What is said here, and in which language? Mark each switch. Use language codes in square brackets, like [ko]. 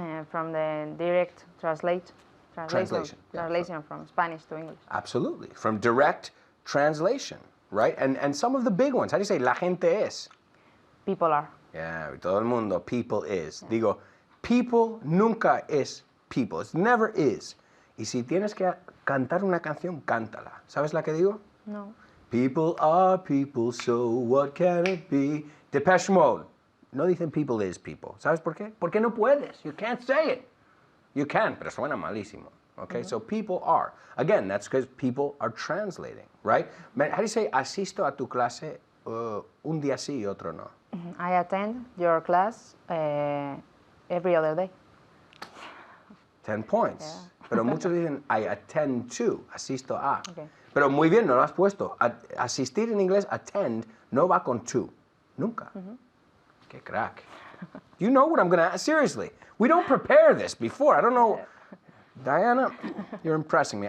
[en] From the direct translation Yeah. from Spanish to English. Absolutely. From direct translation, right? And some of the big ones. How do you say [es] la gente es? [en] People are. [es] Yeah, todo el mundo, [en] people is. [es] Digo, people nunca es people. [en] It never is. [es] Y si tienes que cantar una canción, cántala. ¿Sabes la que digo? No. [en] People are people, so what can it be? Depeche Mode. [es] No dicen [en] people is people. [es] ¿Sabes por qué? Porque no puedes. [en] You can't say it. You can, [es] pero suena malísimo. [en] Okay, so people are. Again, that's because people are translating, right? How do you say [es] asisto a tu clase un día sí y otro no? [en] I attend your class every other day. 10 points. Yeah. [es] Pero muchos dicen [en] I attend to, [es] asisto a. [en] Okay. [es] Pero muy bien, no lo has puesto. Asistir en inglés, attend, no va con to. Nunca. Qué crack. [en] You know what I'm going to ask? Seriously. We don't prepare this before. I don't know. Diana, you're impressing me.